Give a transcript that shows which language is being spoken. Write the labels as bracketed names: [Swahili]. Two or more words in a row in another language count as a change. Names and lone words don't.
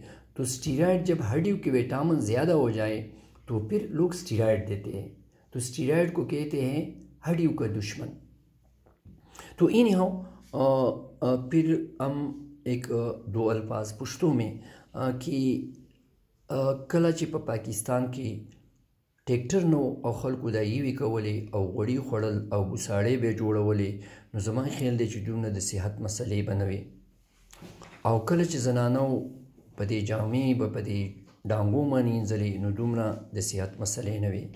[Urdu] تو اسٹیرائڈ جب ہڈیوں کے وٹامن زیادہ ہو جائے تو پھر لوگ اسٹیرائڈ دیتے ہیں، تو اسٹیرائڈ کو کہتے ہیں ہڈیوں کا دشمن۔ تو پھر ہم ایک دو الفاظ پشتوں میں کہ [Pashto] کله چې په پاکستان کې ټیکټر نو او خلکو دا یوې کولې او غوړي خوړل او بوساړې به جوړولې، نو زما خیال دی چې دومره د صحت مسلې به نه وي. او کله چې زنانو په دې جامې به په دې ډانګو مانځلې نو دومره د صحت مسلې نه وي.